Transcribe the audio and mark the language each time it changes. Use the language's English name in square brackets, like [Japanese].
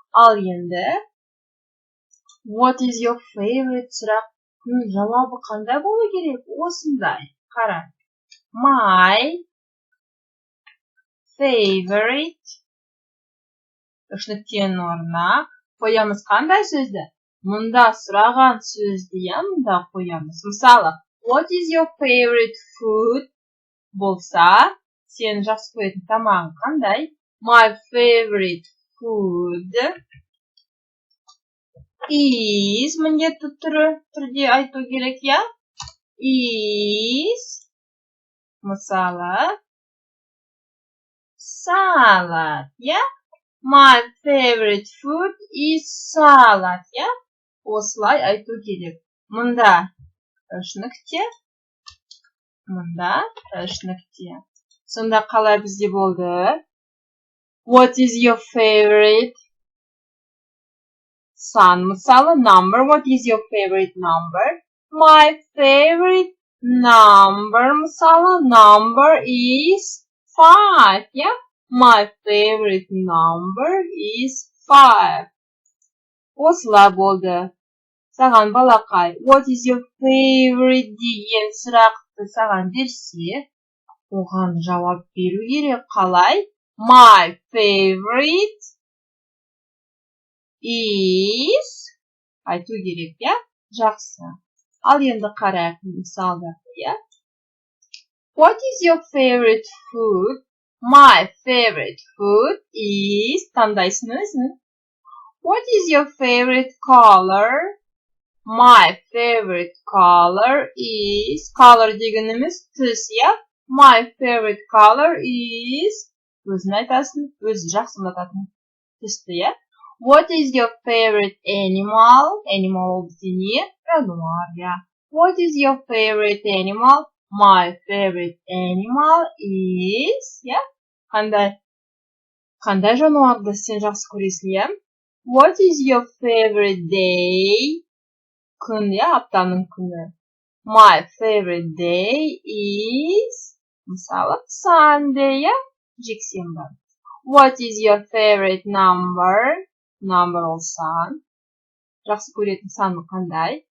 [Kazakh] Ал енді, [English] what is your favorite [Kazakh] сұрақтың жауабы қандай болу керек? Осындай. Қара. [English] My favorite [Kazakh] үш нүктенің орнына қоямыз қандай сөзді? Мұнда сұраған сөзді, иә, мұнда қоямыз. Мысалы, [English] what is your favorite food? [Kazakh] Болса, сен жақсы көретін тамағың қандай? [English] My favorite food is, [Kazakh] міндетті түрде айту керек, иә? Is, мысалы, salad, иә? [English] My favorite food is salad, иә? [Kazakh] Осылай айту керек. Мұнда үш нүкте. Мұнда үш нүкте. Сонда қалай бізде болды? [English] What is your favorite? [Kazakh] сан. Мысалы, [English] number. What is your favorite number? My favorite number. [Kazakh] Мысалы, [English] number is 5. Yeah? My favorite number is 5. [Kazakh] Осылай болды. Саған балақай, [English] what is your favorite [Kazakh] деген сұрақты саған берсе, оған жауап беру керек. Қалай? [English] My favorite is [Kazakh] айту керек, я? Жақсы. Ал енді қарайық мысалдарды, я? [English] What is your favorite food? My favorite food is [Kazakh] таңдайсың өзің. [English] What is your favorite color? My favorite color is color [Kazakh] дегеніміз түс, я? [English] My favorite color is [Kazakh] өзін айтасың, өзі жақсы ұнататын түсті, я? [English] What is your favorite animal? [Kazakh] Animal бізде не? Жануар, я? [English] What is your favorite animal? My favorite animal is, я? [Kazakh] Қандай жануарды сен жақсы көресің, я? [English] What is your favorite day? [Kazakh] Күн, я? Аптаның күні. [English] My favorite day is, [Kazakh] мысалы, [English] Sunday, я? [Kazakh] Жексенбі. [English] What is your favorite number? [Kazakh] Number ол сан. Жақсы көретін саны қандай?